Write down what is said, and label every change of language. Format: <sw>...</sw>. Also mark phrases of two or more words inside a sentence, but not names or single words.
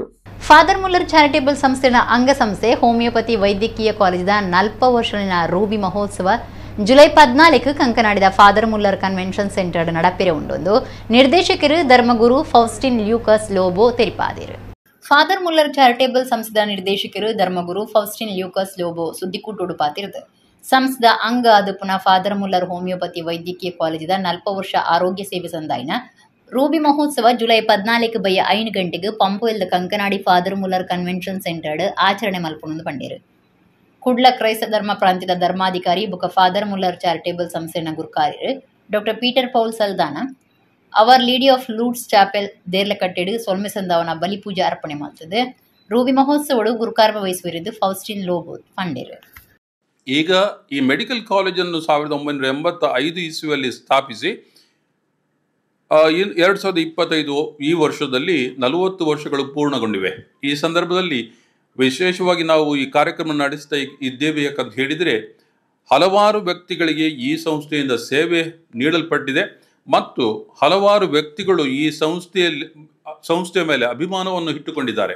<tcy>ಫಾದರ್ ಮುಲ್ಲರ್ ಚಾರಿಟೇಬಲ್ ಸಂಸ್ಥೆಯ ಅಂಗಸಂಸ್ಥೆ ಹೋಮಿಯೋಪತಿ ವೈದ್ಯಕೀಯ ಕಾಲೇಜಿನ 40 ವರ್ಷದ ರೂಬಿ ಮಹೋತ್ಸವ ಜುಲೈ 14 ಕಂಕನಾಡಿದ ಫಾದರ್ ಮುಲ್ಲರ್ ಕನ್ವೆನ್ಷನ್ ಸೆಂಟರ್ ನಡಪೆರೆ ಉಂಡೊಂದು ನಿರ್ದೇಶಕರು ಧರ್ಮಗುರು ಫೌಸ್ಟಿನ್ ಲ್ಯೂಕಸ್ ಲೋಬೋ ತೆರಿಪಾದಿರು. ಫಾದರ್ ಮುಲ್ಲರ್ ಚಾರಿಟೇಬಲ್ ಸಂಸ್ಥೆಯ ನಿರ್ದೇಶಕರು ಧರ್ಮಗುರು ಫೌಸ್ಟಿನ್ ಲ್ಯೂಕಸ್ ಲೋಬೋ ಸುದ್ದಿಕೂಟ ಉಡುಪಾತಿರುದು. ಸಂಸ್ಥೆಯ ಅಂಗ ಅದು ಪುನಃ ಫಾದರ್ ಮುಲ್ಲರ್ ಹೋಮಿಯೋಪತಿ ವೈದ್ಯಕೀಯ ಕಾಲೇಜಿನ 40 ವರ್ಷ ಆರೋಗ್ಯ ಸೇವೆ ಸಂದಾಯಿನ ರೂಬಿ ಮಹೋತ್ಸವ ಜುಲೈ 14 ಬಯ್ಯ 5 ಗಂಟೆಗೆ ಪಂಪುವೆಲ್ದ ಕಂಕನಾಡಿ ಫಾದರ್ ಮುಲ್ಲರ್ ಕನ್ವೆನ್ಷನ್ ಸೆಂಟರ್ ಆಚರಣೆ ಮಲ್ಪೊಂದು ಪಂಡೇರು. ಕುಡ್ಲ ಕ್ರೈಸ್ತ ಧರ್ಮ ಪ್ರಾಂತ್ಯದ ಧರ್ಮಾಧಿಕಾರಿ ಬುಕ ಫಾದರ್ ಮುಲ್ಲರ್ ಚಾರಿಟೇಬಲ್ ಸಂಸ್ಥೆನ ಗುರುಕಾರ್ಯರು ಡಾಕ್ಟರ್ ಪೀಟರ್ ಪೌಲ್ ಸಲ್ದಾನ ಅವರ್ ಲೇಡಿ ಆಫ್ ಲೂಡ್ಸ್ ಚಾಪೆಲ್ ದೇರ್ಲ ಕಟ್ಟೆಡು ಸೊಲ್ಮೆಸಂದವನ ಬಲಿಪೂಜೆ ಅರ್ಪಣೆ ಮಾಡ್ತದೆ. ರೂಬಿ ಮಹೋತ್ಸವಡು ಗುರುಕಾರ್ಯ ವಹಿಸುವರಿದ್ದು ಫೌಸ್ಟಿನ್ ಲೋಬೋ ಪಂಡೇರು.</tcy> <kn>ಈಗ ಈ ಮೆಡಿಕಲ್ ಕಾಲೇಜನ್ನು 1985 ಇಸ್ವಿಯಲ್ಲಿ ಸ್ಥಾಪಿಸಿ 2025 ಈ ವರ್ಷದಲ್ಲಿ 40 ವರ್ಷಗಳು ಪೂರ್ಣಗೊಂಡಿವೆ. ಈ ಸಂದರ್ಭದಲ್ಲಿ ವಿಶೇಷವಾಗಿ ನಾವು ಈ ಕಾರ್ಯಕ್ರಮ ನಡೆಸ್ತಾ ಇದ್ದೇವೆ ಯಾಕಂತ ಹೇಳಿದರೆ, ಹಲವಾರು ವ್ಯಕ್ತಿಗಳಿಗೆ ಈ ಸಂಸ್ಥೆಯಿಂದ ಸೇವೆ ನೀಡಲ್ಪಟ್ಟಿದೆ ಮತ್ತು ಹಲವಾರು ವ್ಯಕ್ತಿಗಳು ಈ ಸಂಸ್ಥೆಯ ಮೇಲೆ ಅಭಿಮಾನವನ್ನು ಇಟ್ಟುಕೊಂಡಿದ್ದಾರೆ.</kn>